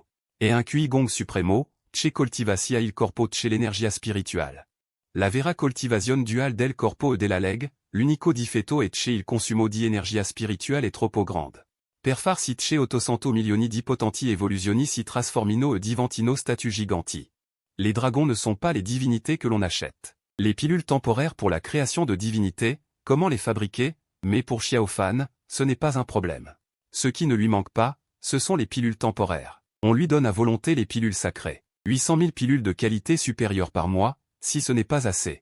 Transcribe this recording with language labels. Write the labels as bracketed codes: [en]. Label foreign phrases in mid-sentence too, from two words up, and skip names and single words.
[it] E un cui gong supremo, che coltiva sia il corpo che l'energia spirituale. La vera coltivazione duale del corpo e della leg, l'unico difetto è che il consumo di energia spirituale è troppo grande. Per far si che 800 milioni di potenti evoluzioni si trasformino e diventino statues giganti. [fr] Les dragons ne sont pas les divinités que l'on achète. Les pilules temporaires pour la création de divinités, comment les fabriquer, mais pour Xiao Fan, ce n'est pas un problème. Ce qui ne lui manque pas, ce sont les pilules temporaires. On lui donne à volonté les pilules sacrées. 800 000 pilules de qualité supérieure par mois, si ce n'est pas assez.